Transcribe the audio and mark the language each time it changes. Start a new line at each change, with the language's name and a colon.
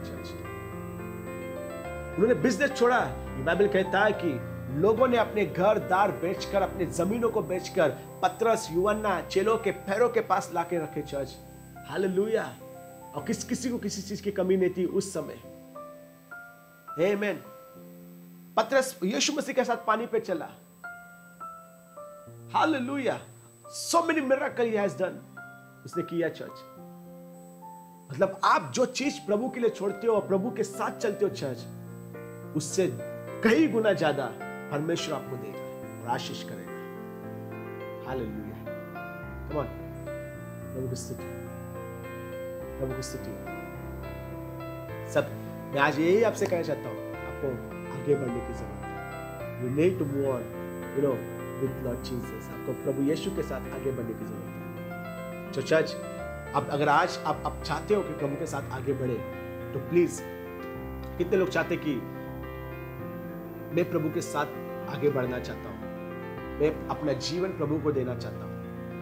Hindi: Church, उन्होंने business छोड़ा। Bible कहता है कि लोगों ने अपने घर दार बेचकर, अपने जमीनों को बेचकर पतरस यूहन्ना चेलों के पैरों के पास लाके रखे। Church, hallelujah. और किसी को किसी चीज की कमी नहीं थी उस समय। आमीन। पतरस यीशु मसीह के साथ पानी पे चला। Hallelujah.
English: so many miracles he has done,
Hindi: उसने किया। चर्च, मतलब आप जो चीज प्रभु के लिए छोड़ते हो और प्रभु के साथ चलते हो चर्च, उससे कई गुना ज्यादा परमेश्वर आपको देगा और आशीष करेगा। हालेलुया। कम ऑन, प्रभु की स्तुति, प्रभु की स्तुति। सब मैं आज यही आपसे कहना चाहता हूं, आपको आगे बढ़ने की जरूरत है।
English: You need to move on, with Lord Jesus।
Hindi: आपको प्रभु यीशु के साथ आगे बढ़ने की जरूरत है। तो चर्च, अब अगर आज आप चाहते हो कि प्रभु के साथ आगे बढ़े, तो प्लीज, कितने लोग चाहते कि मैं प्रभु के साथ आगे बढ़ना चाहता हूं, मैं अपना जीवन प्रभु को देना चाहता हूं।